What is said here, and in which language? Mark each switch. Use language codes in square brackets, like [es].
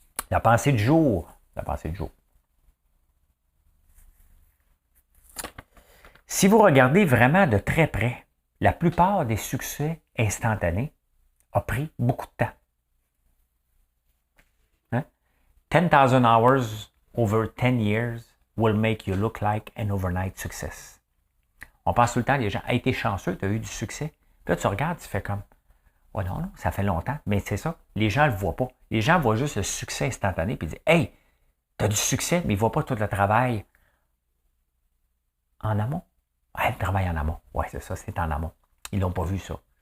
[fr] La pensée du jour. Si vous regardez vraiment de très près, la plupart des succès instantanés ont pris beaucoup de temps. Hein? [en] 10,000 hours over 10 years will make you look like an overnight success. [fr] On pense tout le temps, les gens, hey, t'es chanceux, t'as eu du succès. Puis là, tu regardes, tu fais comme, oh non, ça fait longtemps. Mais c'est ça, les gens ne le voient pas. Les gens voient juste le succès instantané, puis ils disent, hey, t'as du succès, mais ils ne voient pas tout le travail en amont. Ouais, le travail en amont. Ouais, c'est ça, c'est en amont. Ils l'ont pas vu, ça.